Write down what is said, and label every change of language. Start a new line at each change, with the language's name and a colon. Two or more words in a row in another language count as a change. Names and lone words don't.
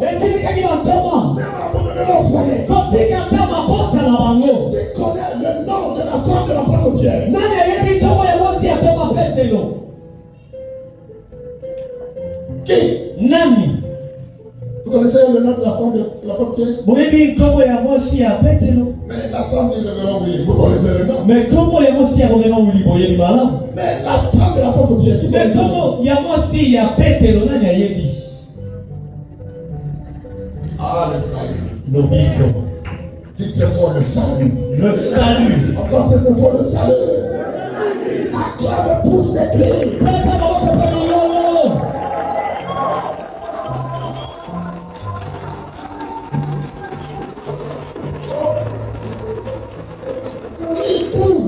French: Même abandonner leur foyer. Tu connais le nom de la femme de l'apôtre Pierre. Qui? Vous connaissez le nom de la femme de l'apôtre Pierre? Mais la femme du révérend Willy, vous connaissez le nom? Mais comment
Lingala: ya mosi ya révérend Willy boye ni malamu?
French: Mais la femme de l'apôtre Pierre, qui Mais comment
Lingala: ya mosi ya Petero nani ayebi?
French: Ah, le salut. Lobiko. Dis très fort le salut. Le salut. Encore très fort le salut. Acclame pour ses cris. Il trouve.